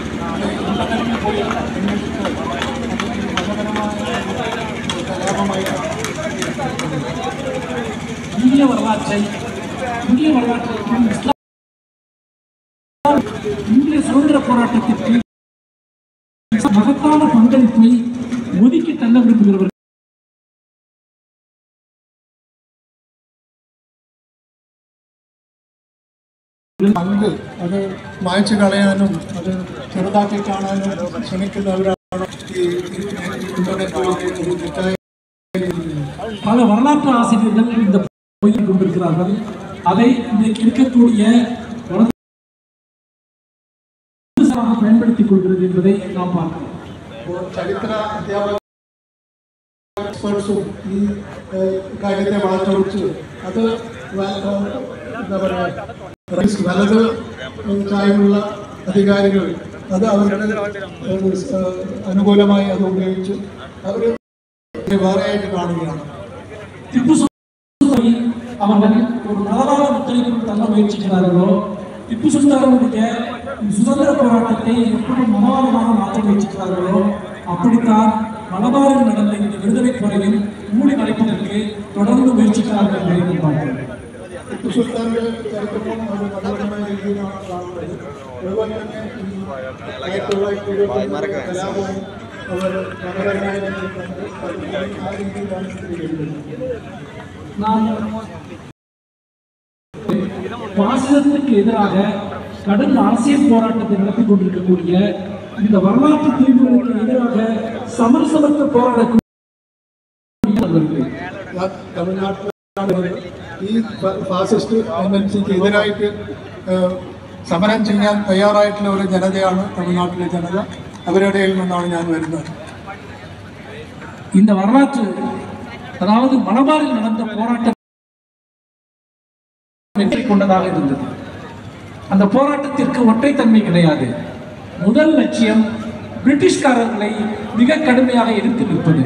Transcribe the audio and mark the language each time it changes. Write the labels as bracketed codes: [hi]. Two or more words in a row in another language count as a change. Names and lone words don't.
[ta] இந்திய வரலாற்றை இந்திய சுதந்திர போராட்டத்திற்கு மகத்தான பங்களிப்பை ஒதுக்கி தள்ள விரும்புகிறவர்கள் [ml] പങ്ക് അത് മായ്ച്ചു കളയാനും അത് ചെറുതാക്കി കാണാനും ശ്രമിക്കുന്നവരാണ് ഈ ഇന്റർനെറ്റ്. [ta] பல வரலாற்று ஆசிரியர்கள் இந்த பொய்யை கொண்டிருக்கிறார்கள். அதை இன்றைக்கு இருக்கக்கூடிய பயன்படுத்திக் கொள்கிறது என்பதை நாம் பார்க்கிறோம். [ml] ചരിത്ര അധ്യാപകരും ഈ കാര്യത്തെ വളച്ചൊടിച്ച് അത് എന്താ പറയുക, വലത് ചായമുള്ള അധികാരികൾ അത് അവരുടെ അനുകൂലമായി അത് ഉപയോഗിച്ച് അവർ വേറെയായിട്ട് കാണുകയാണ്. [ta] திப்பு அவர்கள் ஒரு மதவாத முத்திரைக்குள் தள்ள முயற்சிக்கிறார்களோ, திப்பு சுல்தானுடைய சுதந்திர போராட்டத்தை எப்படி மதவாதமாக மாற்ற முயற்சிக்கிறார்களோ, அப்படித்தான் மலபாரில் நடந்த இந்த விடுதலை போரையும் மூடி மறைப்பதற்கு தொடர்ந்து முயற்சிக்கிறார்கள் என்பதை பார்க்கிறோம். [ml] ടിപ്പു സുൽത്താന്റെ ചരിത്രവും അത് മനോഹരമായ രീതിയിലാണ് കാണുന്നത്. അതുപോലെ തന്നെ കലാപവും അവർ മനോഹരമായ ആ രീതിയിലാണ് [ta] பாசிசத்துக்கு எதிராக கடும் அரசியல் போராட்டத்தை நடத்தி கொண்டிருக்கக்கூடிய இந்த வரலாற்று தீர்வுகளுக்கு எதிராக சமரசமற்ற போராடக்கூடிய [ml] തമിഴ്നാട്ടിലാണ് ഈ [en] fascist tendency [ml] എതിരായിട്ട് സമരം ചെയ്യാൻ തയ്യാറായിട്ടുള്ള ഒരു ജനതയാണ് തമിഴ്നാട്ടിലെ ജനത. അവരുടെ ഇടയിൽ നിന്നാണ് ഞാൻ വരുന്നത്. [ta] இந்த வரலாற்று, அதாவது மலபாரில் நடந்த போராட்டம் வெற்றி கொண்டதாக இருந்தது. அந்த போராட்டத்திற்கு ஒற்றைத்தன்மை கிடையாது. முதல் லட்சியம் பிரிட்டிஷ்காரர்களை மிக கடுமையாக எதிர்த்து நிற்பது.